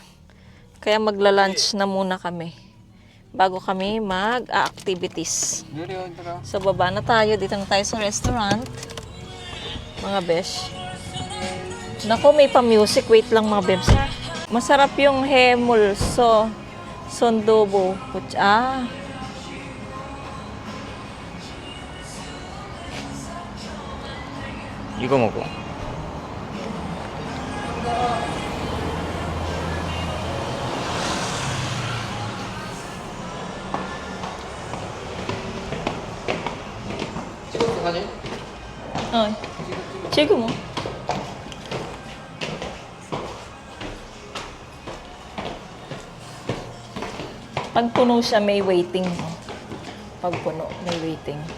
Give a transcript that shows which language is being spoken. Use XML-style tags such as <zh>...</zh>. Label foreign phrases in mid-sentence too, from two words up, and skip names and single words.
<tl>Kaya magla-lunch na muna kami bago kami mag-activities. So baba na tayo, dito na tayo sa restaurant, mga besh. Nako, may pa-music. Wait lang, mga bebs. Masarap yung hemul. So Sondobo.</tl> <ko>이거 먹어. 찍었어, 사진? 지금 뭐?</ko> <tl>Pag puno siya, may waiting. Pag puno, may waiting.</tl>